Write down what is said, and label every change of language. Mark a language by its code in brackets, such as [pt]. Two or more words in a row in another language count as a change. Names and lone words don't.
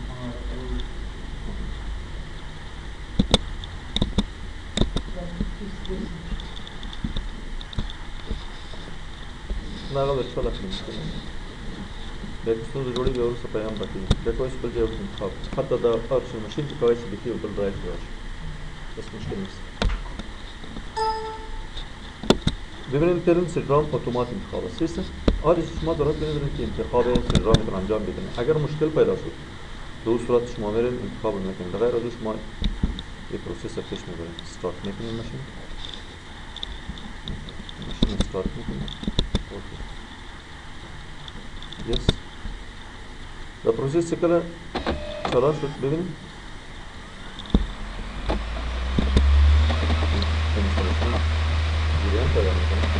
[ps] دا هغه ورچوال اپلیکیشن بیا که ستونزه جوړېږي بیا وروسته پیغام راکوي، بیا کولی شئ بل ځای ورته انتخاب کړئ. حتی دا ورچوال ماشین چې کولی شئ بیخي یو بل ډرایو کې راشي، بس مشکل نشته. [fa] ببینید که سیستم اتومات انتخاب است. آره شما درست ببینید که انتخاب سیستم رو انجام بدید. اگر مشکل پیدا شد به اون صورت شما میرین انتخاب میکنید. غیر از اون شما یک پروسس پیش میبرید. استارت میکنید ماشین استارت میکنید. [en] okay yes [fa] دا پروسس کله چالان شد ببینید جریان پیدا میکنه.